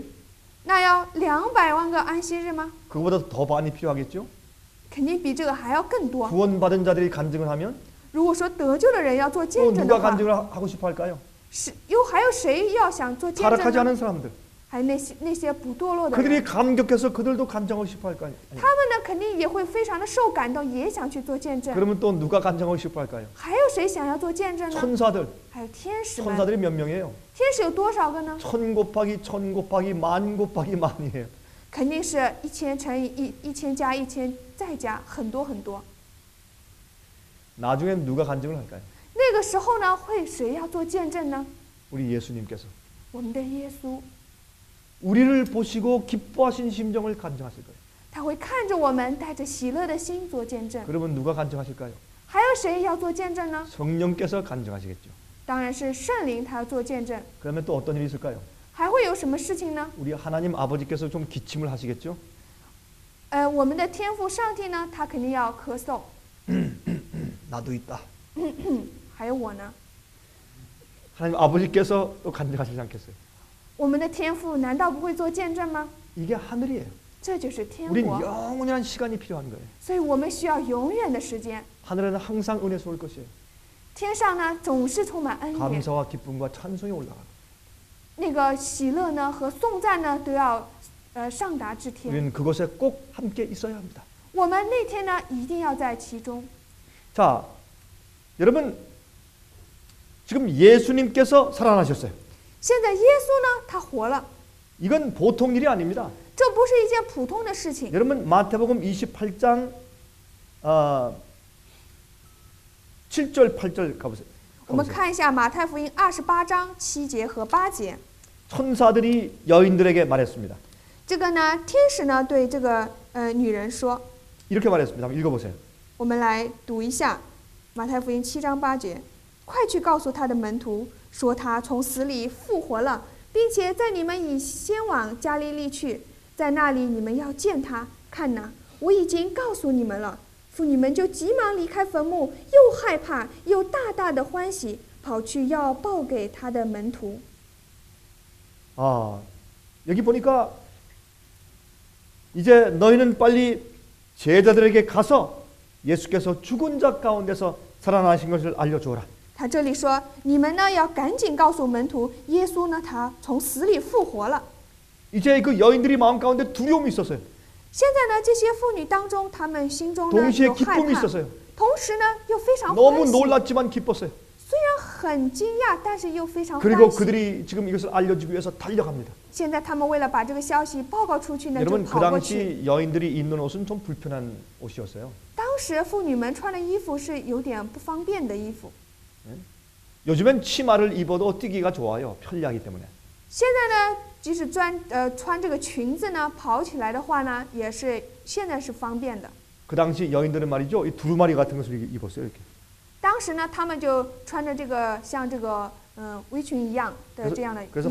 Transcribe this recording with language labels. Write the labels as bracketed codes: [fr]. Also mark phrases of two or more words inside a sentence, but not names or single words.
[zh] 那要200万个安息日吗？ [ko] 그거보다 더 많이 필요하겠죠? [zh] 肯定比这个还要更多。 [ko] 구원받은 자들이 간증을 하면 [zh] 如果说得救的人要做 [ko] 또 [zh] 见证 [ko] 누가 [zh] 的话， [ko] 간증을 하고 싶어 할까요? [zh] 还有谁要想做见 [ko] 타락하지 [zh] 证呢？ [ko] 않은 사람들. [zh] 还有那些不堕落的 [ko] 그들이 [zh] 人， [ko] 감격해서 그들도 간증하고 싶어 할까요? [zh] 他们呢肯定也会非常的受感动，也想去做见证。 [ko] 그러면 또 누가 간증하고 싶어 할까요? [zh] 还有谁想要做见证呢？ [ko] 천사들. [zh] 还有天使们。 [ko] 천사들이 몇 명이에요? [zh] 天使有多少个呢？ [ko] 천 곱하기 천 곱하기 만 곱하기 만이에요. [zh] 肯定是1000乘以1000加1000再加很多很多。 [ko] 나중엔 누가 간증을 할까요? [zh] 那个时候呢，会谁要做见证呢？ [ko] 우리 예수님께서 [zh] 我们的耶稣， [ko] 우리를 보시고 기뻐하신 심정을 간증하실 거예요. [zh] 他会看着我们，带着喜乐的心做见证。 [ko] 그러면 누가 간증하실까요? [zh] 还有谁要做见证呢？ [ko] 성령께서 간증하시겠죠. [zh] 当然是圣灵，他要做见证。 [ko] 그러면 또 어떤 일이 있을까요? [zh] 还会有什么事情呢？ [ko] 우리 하나님 아버지께서 좀 기침을 하시겠죠? [zh] 我们的天父上帝呢，他肯定要咳嗽。 [ko] 나도 있다. [zh] 还有我呢， [ko] 하나님 아버지께서 또 간증하시지 않겠어요? [zh] 我们的天父难道不会做见证吗？ [ko] 이게 하늘이에요. [zh] 这就是天 [ko] 우린 [zh] 国， [ko] 영원한 시간이 필요한 거예요. [zh] 所以我们需要永远的时间。 [ko] 하늘에는 항상 은혜스러울 것이에요. [zh] 天上呢总是充满恩典， [ko] 감사와 기쁨과 찬송이 올라가고 [zh] 那个喜乐呢和颂赞呢都要上达至天。 [ko] 우리는 그곳에 꼭 함께 있어야 합니다. [zh] 我们那天呢一定要在其中。 [ko] 자, 여러분 지금 예수님께서 살아나셨어요. [zh] 现在耶稣呢他活了， [ko] 이건 보통 일이 아닙니다. [zh] 这不是一件普通的事情。 [ko] 여러분 마태복음 28장 7절 8절 가보세요. [zh] 我们看一下马太福音28章7节和8节。 [ko] 천사들이 여인들에게 말했습니다. [zh] 这个呢，天使呢对这个女人说， [ko] 이렇게 말했습니다. 한번 읽어보세요. [zh] 我们来读一下马太福音7章8节，快去告诉他的门徒，说他从死里复活了，并且在你们已先往加利利去，在那里你们要见他。看哪，我已经告诉你们了。妇女们就急忙离开坟墓，又害怕又大大的欢喜，跑去要报给他的门徒。 [ko] 여기 보니까 이제 너희는 빨리 제자들에게 가서 예수께서 죽은 자 가운데서 살아나신 것을 알려주어라. [zh] 他这里说，你们呢要赶紧告诉门徒，耶稣呢他从死里复活了。 [ko] 이제 그 여인들이 마음 가운데 두려움이 있었어요. [zh] 现在呢，这些妇女当中，她们心中呢 [ko] 동시에 [zh] 有害 [ko] 기쁨이 [zh] 怕， [ko] 있었어요. [zh] 同时呢又非常 [ko] 너무 [zh] 欢喜。 [ko] 놀랐지만 기뻤어요. [zh] 虽然很惊讶，但是又非常 [ko] 그리고 [zh] 欢喜。 [ko] 그들이 지금 이것을 알려주기 위해서 달려갑니다. [zh] 现在他们为了把这个消息报告出去呢，就 [ko] 여러분 그 [zh] 跑过去。 [ko] 당시 여인들이 입는 옷은 좀 불편한 옷이었어요. [zh] 当时妇女们穿的衣服是有点不方便的衣服。 [ko] 요즘엔 치마를 입어도 뛰기가 좋아요. 편리하기 때문에. [zh] 现在呢，即使穿这个裙子呢，跑起来的话呢，也是现在是方便的。 [ko] 그 당시 여인들은 말이죠. 이 두루마리 같은 것을 입었어요. 이렇게. [zh] 当时呢，他们就穿着这个像这个围裙一样的这样的 [ko] 그래서